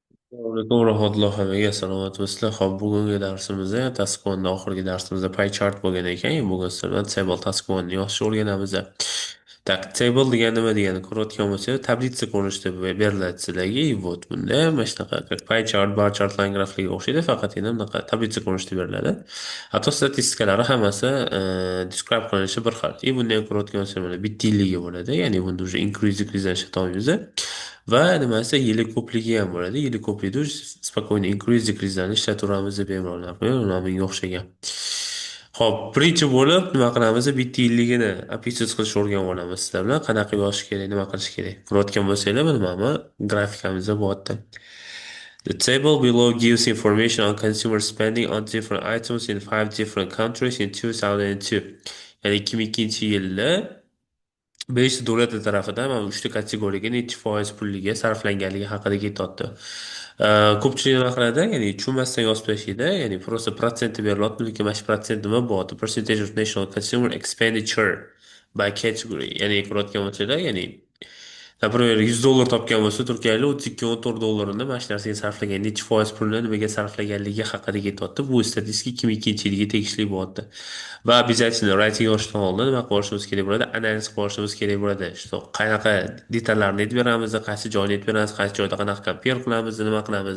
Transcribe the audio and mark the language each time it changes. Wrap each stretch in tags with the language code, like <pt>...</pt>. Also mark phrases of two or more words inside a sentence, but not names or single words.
<uz>Assalomu alaykum rahmatullohi hammaga salomatmisizlar. Hop, bugungi darsimizda task 1 oxirgi darsimizda</uz> <en>pie chart</en> <uz>bo'lgan ekan. Bugun sizlar</uz> <en>table task 1</en> <uz>ni yozishni o'rganamiz. Tak, table degani nima degani ko'rayotgan bo'lsangiz, tablitsa ko'rinishida beriladi sizlarga. Вот bunda mana shunaqa</uz> <en>pie chart, bar chart, line</en> <uz>graflarga o'xshaydi, faqat endi bunaqa tablitsa ko'rinishida beriladi. Hatto statistikalari hammasi describe qilinishi bir xil. Bunda ham ko'rayotgan bo'lsangiz mana bitta yilligi bo'ladi. Ya'ni bunda уже</uz> <en>increase decrease</en> <uz>ishlatamiz. Va nimasi yili ko'pligi ham bo'ladi. Yili ko'plikda spokойно</uz> <en>increase decrease'larni</en> <uz>ishlataveramiz deb bemalol menga o'xshagan. Ho'p, birinchi bo'lib nima qilamiz? Bitta yilligini apisiz qilishni o'rganib olamiz sizlar bilan. Qanaqa yozish kerak, nima qilish kerak. Ko'rayotgan bo'lsanglar, mana grafikamizda bu yerda.</uz> <en>The table below gives information on consumer spending on different items in five different countries in 2002.</en> <uz>Ya'ni 2002-yilda beshta davlatlar tarafidan mana uchta kategoriyaga necha foiz pulliga sarflanganligi haqida ketyapti. Ko'pchilik nima qiladi, ya'ni tushunmasdan yozib tashlaydi, ya'ni просто protsenti beriladi, lekin mana shu protsent nima bo'lyapti?</uz> <en>Percentage of national consumer expenditure by category.</en> <uz>Ya'ni ko'rayotgan bo'lsanglar, ya'ni например, $100 topgan bo'lsa, turkiyalik 32-14 dollarini mana shu narsaga sarflagan. Necha foiz pulni nimaga sarflaganligi haqida ketyapti. Bu statistika 2002-yilga tegishli bo'lyapti. Va обязательно writing yozishdan oldin nima qilishimiz kerak bo'ladi? Analiz qilishimiz kerak bo'ladi. Что qanaqa detallarni aytib beramiz, qaysi joyni aytib beramiz, qaysi joyda qanaqa compare qilamiz, nima qilamiz.</uz>